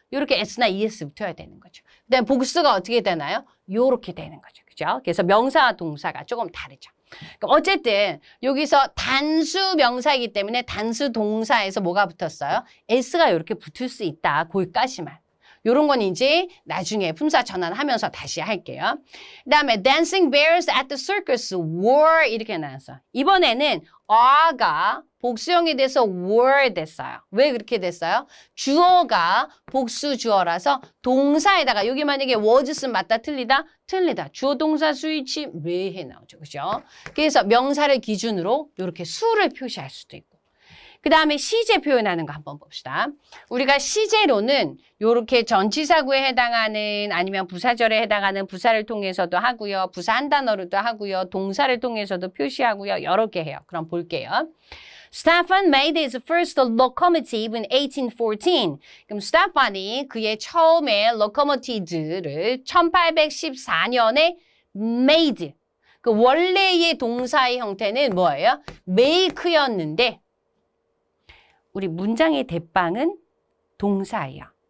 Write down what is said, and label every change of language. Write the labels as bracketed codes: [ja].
[ko] 이렇게 s나 es 붙어야 되는 거죠. 그다음에 복수가 어떻게 되나요? 요렇게 되는 거죠. 그죠? 그래서 명사와 동사가 조금 다르죠. 그럼 어쨌든 여기서 단수 명사이기 때문에 단수 동사에서 뭐가 붙었어요? s가 이렇게 붙을 수 있다. 거기까지만. 요런 건 이제 나중에 품사 전환하면서 다시 할게요. 그 다음에 [en] dancing bears at the circus were [ko] 이렇게 나왔어. 이번에는 are가 복수형이 돼서 were 됐어요. 왜 그렇게 됐어요? 주어가 복수 주어라서 동사에다가 여기 만약에 was 쓰면 맞다 틀리다? 틀리다. 주어 동사 수위치 매해 나오죠. 그죠? 그래서 명사를 기준으로 이렇게 수를 표시할 수도 있고. 그 다음에 시제 표현하는 거 한번 봅시다. 우리가 시제로는 이렇게 전치사구에 해당하는 아니면 부사절에 해당하는 부사를 통해서도 하고요. 부사 한 단어로도 하고요. 동사를 통해서도 표시하고요. 여러 개 해요. 그럼 볼게요. [en] Stefan made his first locomotive in 1814. [ko] 그럼 스테판이 그의 처음에 locomotive를 1814년에 made. 그 원래의 동사의 형태는 뭐예요? make였는데 우리 문장의 대빵은 동사예요.